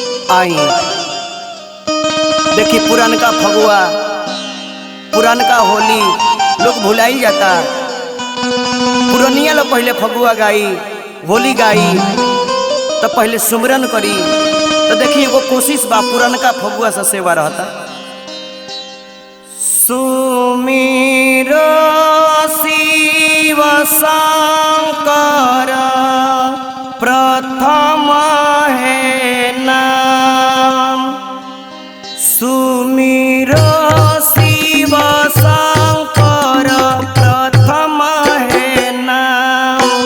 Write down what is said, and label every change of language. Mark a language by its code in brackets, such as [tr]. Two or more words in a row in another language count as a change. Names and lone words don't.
[bho] आई देखी पुरानका फगुआ पुरानका होली लोग भुलाई जाता। पुरानिया लोग पहले फगुआ गाई होली गाई तो पहले सुमरन करी तो देखी एगो कोशिश बा पुरानका फगुआ से सेवा रहता। सुमिरो शिव शंकर प्रथम है नाम। सुमिरो शिव शंकर प्रथम है नाम।